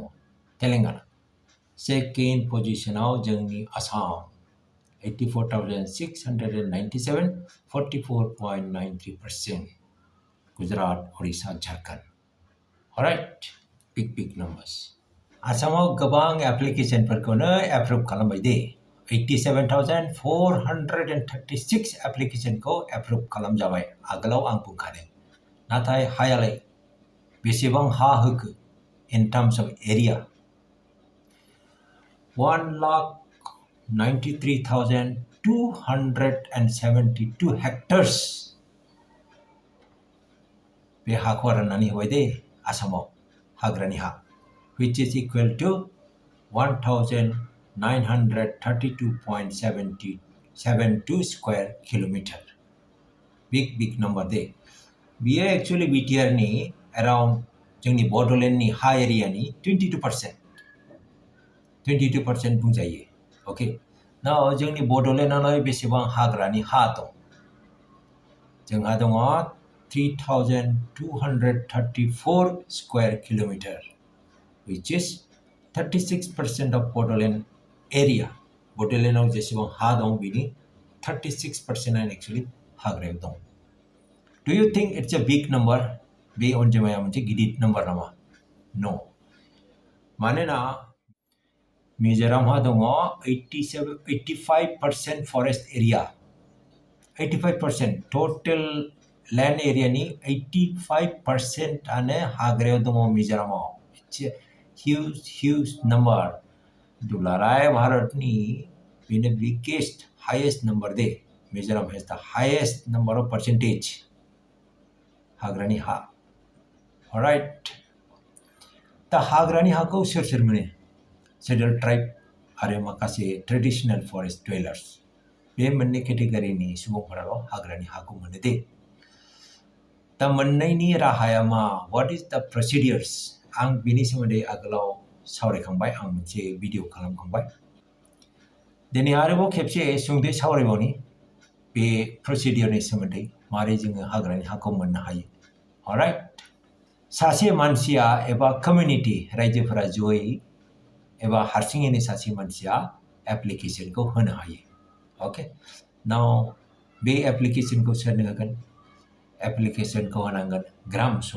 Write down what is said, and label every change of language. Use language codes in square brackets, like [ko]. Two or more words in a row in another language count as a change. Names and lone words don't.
[en] Telangana. Second position now Jangni Assam. 84,697, 44.93%. Gujarat, Orissa, Jharkhand. Alright, big numbers. [brx] आसामाव गोबां एप्लिकेशनफोरखौनो एप्रुभ खालामबाय दे 87,436 एप्लिकेशनखौ एप्रुभ खालामजाबाय आगोलाव आं बुंखादों नाथाय हायालाय बेसेबां हा होखो [en] in terms of area [brx] 1,93,272 hectares बे हाखौ राननानै होबाय दे आसामाव हाग्रानि हा [en] which is equal to 1,932.72 square kilometer. Big number [brx] दे बियो एक्चुअली BTR नि around जोंनि बड'लेण्डनि हा एरियानि 22% बुंजायो [en] okay now [brx] जोंनि बड'लेण्डआवलाय बेसेबां हाग्रानि हा दं जोंहा दङ 3,234 [en] square kilometer which is 36% of Bodoland area. [brx] Bodoland जेसेबां हा दं बिनि 36% actually हाग्रायाव दं. [en] Do you think it's a big number? [brx] बे अनजिमाया मोनसे गिदिर नम्बर नामा? [en] No. [brx] मानोना मिजोरामहा दङ 85% [en] forest area [brx] 85% [en] total land area [brx] 85% आनो हाग्रायाव दङ मिजोरामाव [en] huge number [brx] दुलाराय भारतनि बेनो [en] biggest highest number [brx] दे [en] मिजोराम has the highest number of percentage [brx] हाग्रानि हा alright दा हाग्रानि हाखौ सोर मोनो [en] scheduled tribe [brx] आरो माखासे [en] traditional forest dwellers [brx] बे मोननै केटेगरिनि सुबुंफोराल' हाग्रानि हाखौ मोनो दे दा मोननायनि राहाया मा [en] what is the procedures [brx] आं बिनि सोमोन्दै आगोलाव सावरायखांबाय आं मोनसे भिडिअ खालामखांबाय दिनै आरोबाव खेबसे सुंद'यै सावरायबावनि बे प्रोसिडियरनि सोमोन्दै मारै जोङो हाग्रानि हाखौ मोननो हायो अलराइट सासे मानसिया एबा कमिउनिटि रायजोफोरा जयै एबा हारसिङैनो सासे मानसिया एप्लिकेशनखौ होनो हायो [en] okay now [brx] बे एप्लिकेशनखौ सोरनो होगोन एप्लिकेशनखौ होनांगोन ग्राम